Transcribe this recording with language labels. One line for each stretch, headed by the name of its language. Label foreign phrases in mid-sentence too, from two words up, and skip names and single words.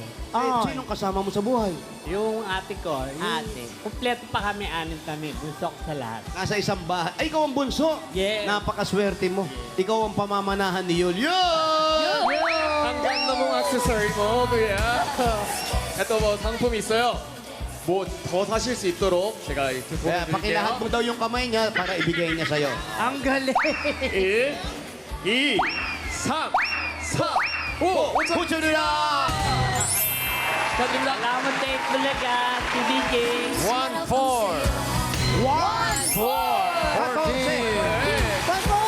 Filipino: Sinong kasama mo sa buhay? Yung ate ko. Ate. Kumpleto pa kami, anin kami. Gusto ko sa lahat. Nasa isang bahay. Ay, ikaw ang bunso. Yes. Napakaswerte mo. Ikaw ang pamamanahan ni Yul. 안 ganda mong accessory mo, kuya.
Korean: ito 뭐 상품이 있어요. 뭐 더 사실 수 있도록 제가 이렇게
Filipino: Kaya pakilahad mo
Korean: 보내드릴게요.
Filipino: daw yung kamay niya para ibigay niya sa'yo. Ang galing.
Korean: 1, 2, 3, 4, 5. 5천 Puchurira!
Filipino: Salamat kay Bulaga, TBJ. 1-4. 14.